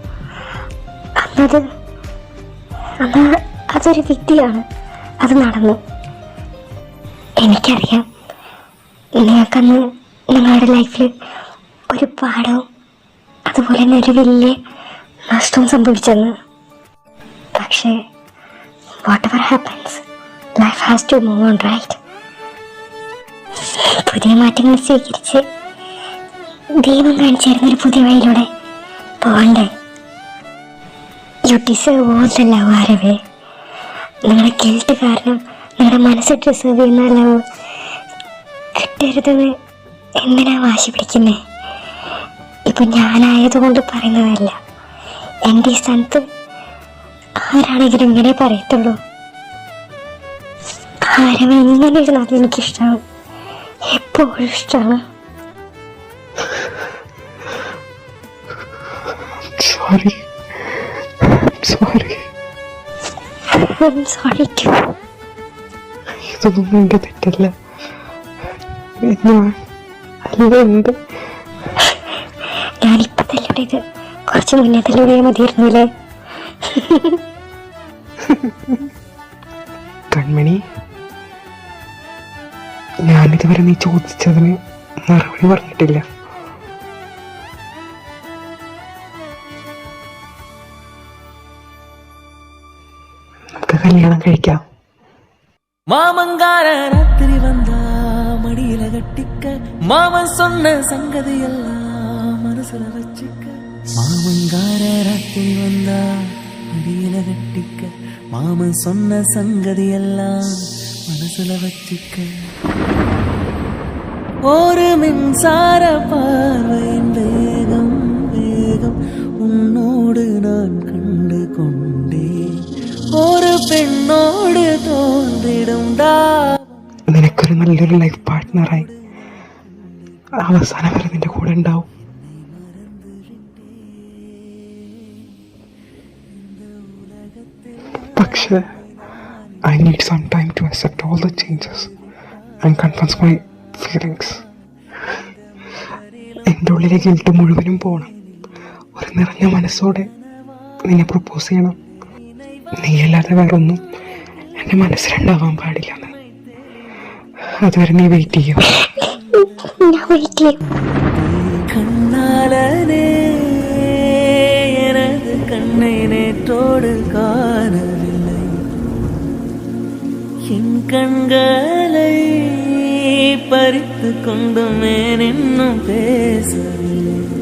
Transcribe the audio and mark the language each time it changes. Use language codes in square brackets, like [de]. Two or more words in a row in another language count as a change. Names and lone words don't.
[ml] അതൊരു വിധിയാണ്, അത് നടന്നു. എനിക്കറിയാം നിങ്ങൾക്കന്ന് നിങ്ങളുടെ ലൈഫിൽ ഒരു പാഠവും അതുപോലെ തന്നെ ഒരു വലിയ നഷ്ടവും സംഭവിച്ചെന്ന്. [en] പക്ഷേ what ever happens, life has to move on, right? [ml] പുതിയ മാറ്റങ്ങൾ സ്വീകരിച്ച് ദൈവം കാണിച്ചു തരുന്നൊരു പുതിയ വഴിയിലൂടെ പോകണ്ടേ? [en] you deserve all the love. [ml] ആരവേ, നിങ്ങളുടെ ഗിൽട്ട് കാരണം നിങ്ങളുടെ മനസ്സ് ഡിസേർവ് ചെയ്യുന്ന ലവ് കിട്ടരുതെന്ന് എന്തിനാ വാശി പിടിക്കുന്നേ? ഇപ്പം ഞാനായതുകൊണ്ട് പറയുന്നതല്ല, എൻ്റെ ഈ സ്ഥാനത്ത് ആരാണെങ്കിലും ഇങ്ങനെ പറയത്തുള്ളൂ. ആരവേ, ഇങ്ങനെ ഇരുന്നാൽ എനിക്കിഷ്ടമാണ്, എപ്പോഴും ഇഷ്ടമാണ്. [en] Sorry. I'm sorry too. [ml] ഇതൊന്നും എൻ്റെ തെറ്റല്ല. ഞാനിപ്പോ തല്ലുടേത് കുറച്ച് മുന്നേ തല്ലുടേ മതിയായിരുന്നില്ലേ? കൺമണി, ഞാനിതുവരെ നീ ചോദിച്ചതിന് മറുപടി പറഞ്ഞിട്ടില്ല. നമുക്ക് കല്യാണം കഴിക്കാം. [ta] மாமங்கார ராத்திரி வந்தா மடியில கட்டிக்க, மாமன் சொன்ன சங்கதி எல்லாம் மனசுல வச்சுக்க. மாமங்கார ராத்திரி வந்தா மடியில கட்டிக்க, மாமன் சொன்ன சங்கதி எல்லாம் மனசுல வச்சுக்க. ஒரு மின்சார பார்வையின் வேகம் வேகம் உன்னோடு நான் கண்டு கொண்டேன். [ml] ഒരു പെണ്ണോട് തോന്നിടും. നിനക്കൊരു നല്ലൊരു [en] life partner-ആയി [ml] അവസാനം വരെ നിന്റെ കൂടെ ഉണ്ടാവും. [en] പക്ഷേ I need some time to accept all the changes and confess my feelings. [ml] എൻ്റെ ഉള്ളിലെ ഗിൽട്ട് മുഴുവനും പോകണം. ഒരു നിറഞ്ഞ മനസ്സോടെ നിന്നെ പ്രപ്പോസ് ചെയ്യണം. നീയല്ലാതെ വേറൊന്നും എൻ്റെ മനസ്സിലുണ്ടാവാൻ പാടില്ല. അതുവരെ നീ വെയിറ്റ് ചെയ്യും. [ta] கண்ணாலனே எனது கண்ணை நேற்றோடு காணவில்லை, என் கண்களை பறித்து கொண்டுமே இன்னும் பேசவில்லை.